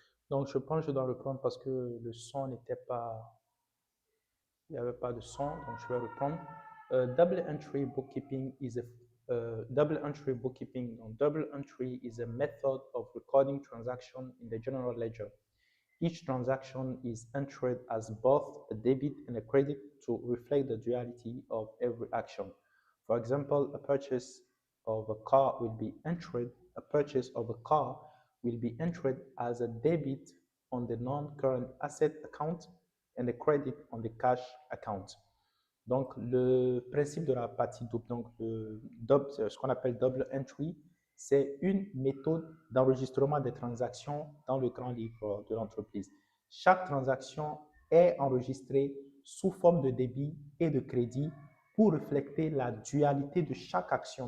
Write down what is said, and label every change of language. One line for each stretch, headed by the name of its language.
French: Donc, je pense que je dois reprendre parce que le son n'était pas, il n'y avait pas de son, donc je vais reprendre.
English: Double entry bookkeeping is a double entry bookkeeping. Double entry is a method of recording transaction in the general ledger. Each transaction is entered as both a debit and a credit to reflect the duality of every action. For example, a purchase of a car will be entered, a purchase of a car will be entered as a debit on the non-current asset account and a credit on the cash account.
French: Donc, le principe de la partie double, donc ce qu'on appelle double entry, c'est une méthode d'enregistrement des transactions dans le grand livre de l'entreprise. Chaque transaction est enregistrée sous forme de débit et de crédit pour refléter la dualité de chaque action.